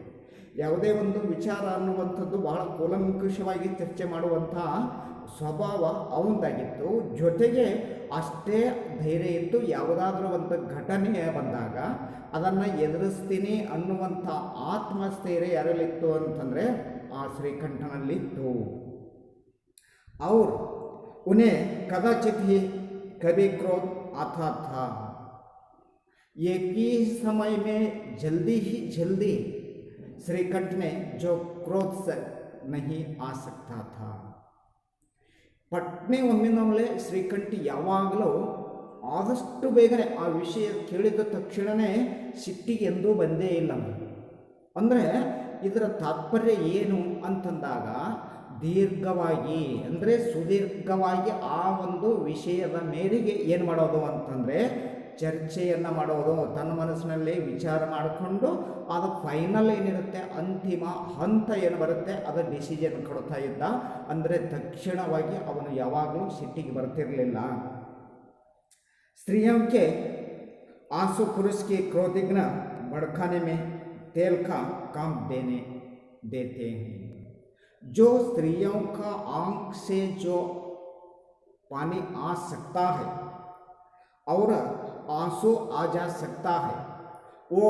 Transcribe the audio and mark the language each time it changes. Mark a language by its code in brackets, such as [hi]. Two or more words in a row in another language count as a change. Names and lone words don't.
[kn] ಯಾವುದೇ ಒಂದು ವಿಚಾರ ಅನ್ನುವಂಥದ್ದು ಬಹಳ ಕೂಲಂಕುಷವಾಗಿ ಚರ್ಚೆ ಮಾಡುವಂಥ ಸ್ವಭಾವ ಅವನದಾಗಿತ್ತು. ಜೊತೆಗೆ ಅಷ್ಟೇ ಧೈರ್ಯ ಇತ್ತು. ಯಾವುದಾದ್ರೂ ಒಂದು ಘಟನೆ ಬಂದಾಗ ಅದನ್ನು ಎದುರಿಸ್ತೀನಿ ಅನ್ನುವಂಥ ಆತ್ಮಸ್ಥೈರ್ಯ ಯಾರಲ್ಲಿತ್ತು ಅಂತಂದರೆ ಆ ಶ್ರೀಕಂಠನಲ್ಲಿತ್ತು। [hi] और उन्हें कदाचित ही कभी क्रोध आता था। एक ही समय में जल्दी श्रीकंठ में जो क्रोध से नहीं आ सकता था। [kn] ಪಟ್ನೆ ಒಮ್ಮಿಂದೊಮ್ಮೆ ಶ್ರೀಕಂಠ ಯಾವಾಗಲೂ ಆದಷ್ಟು ಬೇಗನೆ ಆ ವಿಷಯ ಕೇಳಿದ ತಕ್ಷಣವೇ ಸಿಟ್ಟಿಗೆ ಎಂದೂ ಬಂದೇ ಇಲ್ಲ. ಅಂದರೆ ಇದರ ತಾತ್ಪರ್ಯ ಏನು ಅಂತಂದಾಗ ದೀರ್ಘವಾಗಿ ಅಂದರೆ ಸುದೀರ್ಘವಾಗಿ ಆ ಒಂದು ವಿಷಯದ ಮೇರೆಗೆ ಏನು ಮಾಡೋದು ಅಂತಂದರೆ ಚರ್ಚೆಯನ್ನು ಮಾಡೋದು, ತನ್ನ ಮನಸ್ಸಿನಲ್ಲಿ ವಿಚಾರ ಮಾಡಿಕೊಂಡು ಅದು ಫೈನಲ್ ಏನಿರುತ್ತೆ ಅಂತಿಮ ಹಂತ ಏನು ಬರುತ್ತೆ ಅದು ಡಿಸಿಷನ್ ಕೊಡ್ತಾ ಇದ್ದ. ಅಂದರೆ ತಕ್ಷಣವಾಗಿ ಅವನು ಯಾವಾಗಲೂ ಸಿಟ್ಟಿಗೆ ಬರ್ತಿರಲಿಲ್ಲ। [hi] स्त्रियों के आंसू पुरुष के क्रोधिग्न भड़काने में तेल का काम देते हैं। जो स्त्रियों का आंख से जो पानी आ सकता है और आंसू आ जा सकता है, वो